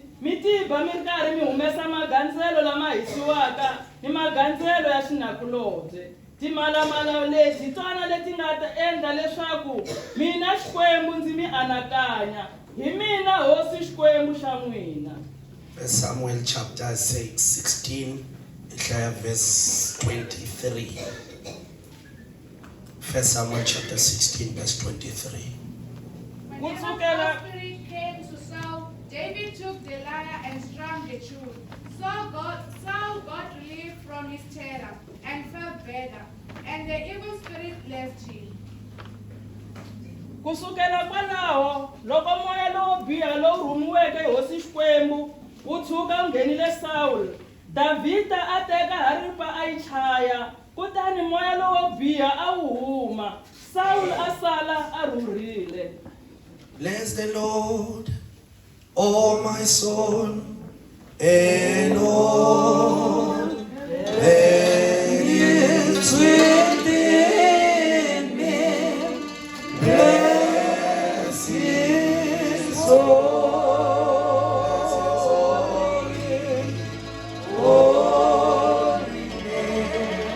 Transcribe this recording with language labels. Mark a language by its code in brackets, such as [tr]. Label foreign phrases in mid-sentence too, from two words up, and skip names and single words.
[ts] Mi tiba mi ri karhi mi humesa magandzelo lama hisiwaka ni magandzelo ya xinakulobye. Timhalamhala leti hi tona leti nga ta endla leswaku mina Xikwembu ndzi mi anakanya. Hi mina hosi Xikwembu xa n'wina. [en] Samuel chapter 16, verse 23. 1 Samuel chapter 16 verse 23. When the Holy Spirit came to Saul, David took the lyre and strummed the tune. Saul got relief from his terror and felt better, and the evil spirit left him. [ts] Kusukela kwalaho loko moya lowo biha lowu rhumiweke hi hosi Xikwembu wu tshuka wu nghenile Saul, Davhida a teka haripa a yi chaya, kutani moya lowo biha a wu huma, Saul a sala a rhurhile. [en] Bless the Lord, oh my soul, and all that is within me. Bless his holy name.